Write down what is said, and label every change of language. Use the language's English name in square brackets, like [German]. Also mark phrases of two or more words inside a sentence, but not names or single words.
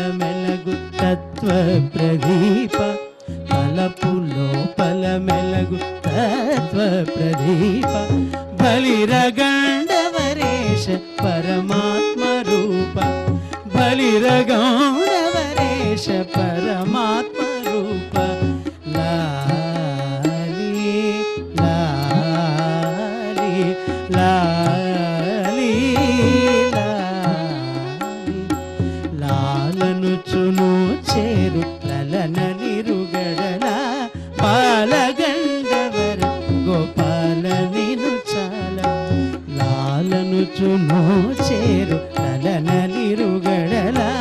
[Telugu] మెలగు తత్వ ప్రదీప తలపు లోపల మెలగు [Kannada] ಬೆಳಗು ತತ್ವ ಪ್ರದೀಪ ಬಲಿರಗಂಡವರೇಶ ಪರಮಾತ್ಮ ರೂಪ ಬಲಿರಗಂಡವರೇಶ ಪರಮಾತ್ಮ ರೂಪ ಲಾಲಿ ಲಾಲಿ ಲಾಲಿ [Telugu] లాలనుచును చేరు లలనలిరుగడల బాలగంధవర గోపాల నిను చాల లాలనుచును చేరు లలనలిరుగడల